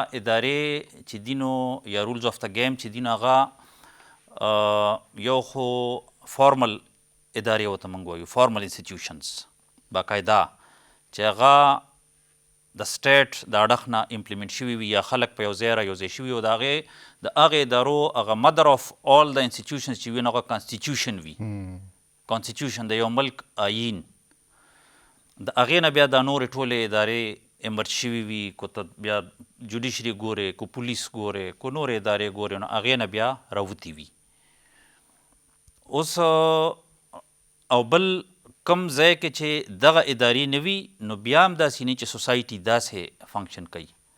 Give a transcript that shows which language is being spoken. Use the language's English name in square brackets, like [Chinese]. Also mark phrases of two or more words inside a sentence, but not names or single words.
[Pashto] بیا ادارې چې دي نو یا [English] rules of [Pashto] د ګیم چې دي نو هغه یو خو فارمل ادارې ورته موږ وایو [English] formal institutions [Pashto] باقاعده چې هغه د سټیټ د اړخ نه امپلیمنټ شوي وي یا خلک په یو ځای رایوځای شوي وي د هغې ادارو هغه [English] mother of all [Pashto] د انسټیټیوشنز چې وي نو هغه کانسټیټیوشن وي کانسټیټیوشن د یو ملک آیین د هغې نه بیا دا نورې ټولې ادارې امرج شوي وي کو ته بیا جوډیشري ګورې کو پولیس ګورې کو نورې ادارې ګورې نو هغې نه بیا راوتي وي اوس او بل کم ځای کې چې دغه ادارې نه وي نو بیا هم داسې نه چې سوسایټي داسې فنکشن کوي